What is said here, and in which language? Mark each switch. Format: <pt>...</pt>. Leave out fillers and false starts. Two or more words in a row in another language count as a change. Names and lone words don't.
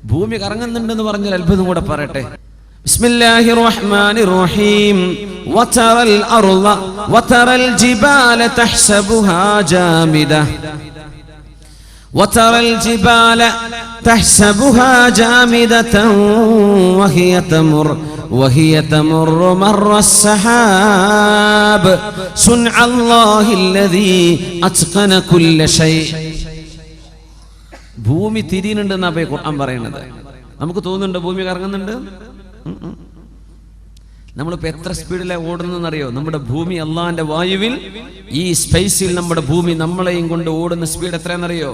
<ml>ഭൂമി കറങ്ങുന്നുണ്ടെന്ന് പറഞ്ഞൊരു അത്ഭുതം കൂടെ പറയട്ടെ.</ml> <ar>بسم الله الرحمن الرحيم. وترى الأرض وترى الجبال تحسبها جامدة وترى الجبال تحسبها جامدة وهي تمر مر السحاب صنع الله الذي أتقن كل شيء.</ar> <ml>ഭൂമി തിരിയുന്നുണ്ടെന്നാ ഖുർആൻ പറയുന്നത്. നമുക്ക് തോന്നുന്നുണ്ടോ ഭൂമി കറങ്ങുന്നുണ്ട്? നമ്മളിപ്പോ എത്ര സ്പീഡിലാണ് ഓടുന്നതെന്നറിയോ? നമ്മുടെ ഭൂമി അള്ളാന്റെ വായുവിൽ, ഈ സ്പേസിൽ നമ്മുടെ ഭൂമി നമ്മളെയും കൊണ്ട് ഓടുന്ന സ്പീഡ് എത്രയാണെന്നറിയോ?</ml>